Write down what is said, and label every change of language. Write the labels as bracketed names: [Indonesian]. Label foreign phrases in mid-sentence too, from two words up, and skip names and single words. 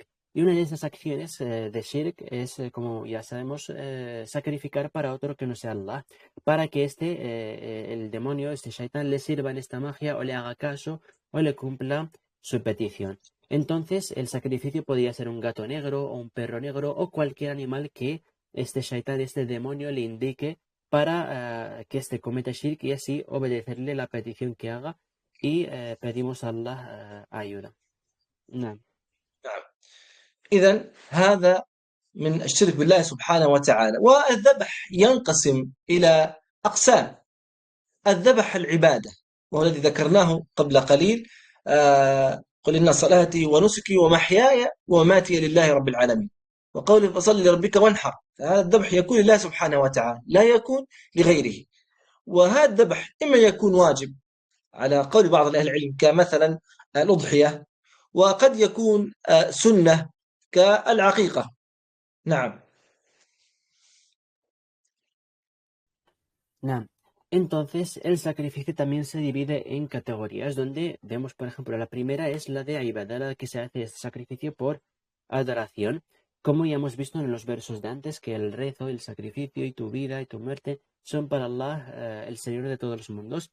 [Spanish] Y una de esas acciones de shirk es, como ya sabemos, sacrificar para otro que no sea Allah, para que el demonio, este Shaitán, le sirva en esta magia o le haga caso o le cumpla su petición. Entonces, el sacrificio podría ser un gato negro o un perro negro o cualquier animal que este Shaitán, este demonio, le indique para que éste cometa shirk y así obedecerle la petición que haga y pedimos a Allah ayuda. [Arabic] نعم. إذن هذا من الشرك بالله سبحانه وتعالى. والذبح ينقسم إلى أقسام. الذبح العبادة وهو الذي ذكرناه قبل قليل، قل إن صلاتي ونسكي ومحياي ومماتي لله رب العالمين. وقوله فصل لربك وانحر، فهذا الذبح يكون لله سبحانه وتعالى لا يكون لغيره. وهذا الذبح إما يكون واجب على قول بعض أهل العلم كمثلا الأضحية، وقد يكون سنة كالعقيقة. نعم. Naam. [Spanish] Entonces, el sacrificio también se divide en categorías, donde vemos, por ejemplo, la primera es la de ibadah, la que se hace este sacrificio por adoración, como ya hemos visto en los versos de antes, que el rezo, el sacrificio y tu vida y tu muerte son para Allah, el Señor de todos los mundos.